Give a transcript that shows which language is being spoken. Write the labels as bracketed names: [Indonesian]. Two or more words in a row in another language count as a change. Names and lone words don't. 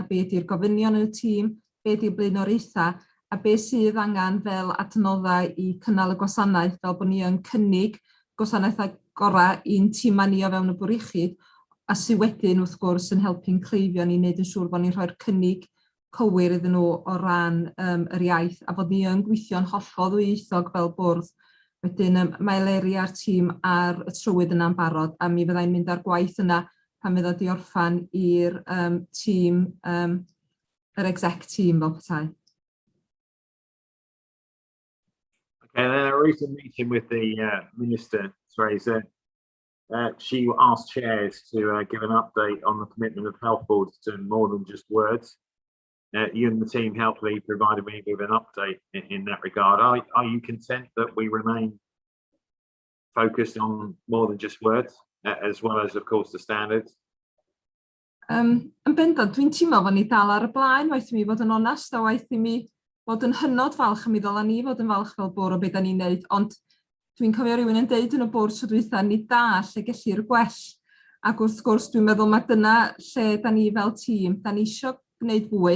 [Welsh] be ydy'r gofynion yn y tîm, be ydy'r blaenoriaethau, a be sydd angen fel adnoddau i cynnal y gwasanaeth fel bod ni yn cynnig gwasanaethau gorau i'n tîmau ni o fewn y bwr iechyd, a sydd wedyn wrth gwrs yn helpu'n cleifion ni wneud yn siŵr bod ni'n rhoi'r cynnig cywir iddyn nhw o ran yr iaith, a bod ni yn gweithio'n hollol ddwyieithog fel bwrdd. Wedyn mae Eleri a'r tîm ar y trywydd yna'n barod, a mi fyddai'n mynd ar gwaith yna pan fydd o di orffan i'r tîm, yr exec tîm fel petai. [English] Okay, in a recent meeting with the Minister, Teresa, she asked chairs to give an update on the commitment of health boards to more than just words. You and the team helpfully provided me with an update in that regard. Are you content that we remain focused on more than just words, as well as, of course, the standards? [Welsh] Yn bendant, dwi'n teimlo fod ni dal ar y blaen, waith i mi fod yn onest, a waith i mi fod yn hynod falch, a mi ddyla ni fod yn falch fel bwrdd o beth da ni'n neud, ond dwi'n cofio rhywun yn deud yn y bwrdd tro dwytha, ni da lle gellir gwell. Ac wrth gwrs, dwi'n meddwl mae dyna lle da ni fel tîm, da ni eisiau gwneud fwy.